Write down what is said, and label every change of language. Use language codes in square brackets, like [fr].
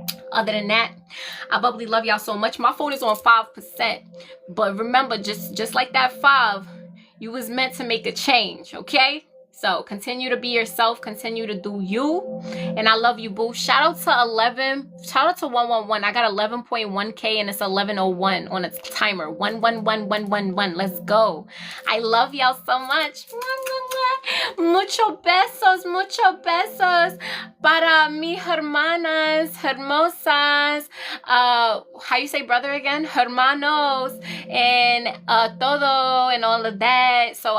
[en] Other than that, I bubbly love y'all so much. My phone is on 5%, but remember, just like that 5, you was meant to make a change, okay? So continue to be yourself, continue to do you, and I love you, boo. Shout out to 111. I got 11.1K and it's 11:01 on its timer. 111. Let's go. I love y'all so much. [es] Mucho besos para mi hermanas hermosas. [en] How you say brother again? Hermanos and todo and all of that. So